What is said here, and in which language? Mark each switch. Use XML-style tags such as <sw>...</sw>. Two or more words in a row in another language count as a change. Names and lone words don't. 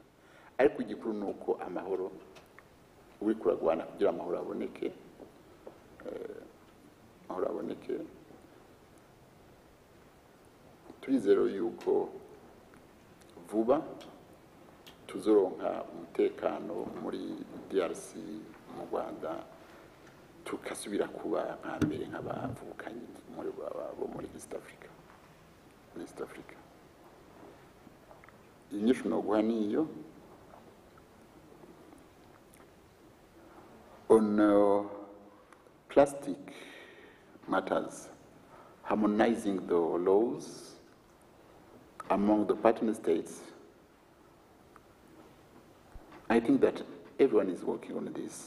<rn>Ariko igikuru nuko amahoro uri kuragwana kugira amahoro aboneke, turizero yuko vuba tuzoronka umutekano muri DRC, mu Rwanda tukasubira kuba nka mbere nk'abavukanyi bo muri East Africa. Inyishu noguha niyo.</rn> <en>On plastic matters, harmonizing the laws among the partner states, I think that everyone is working on this.</en>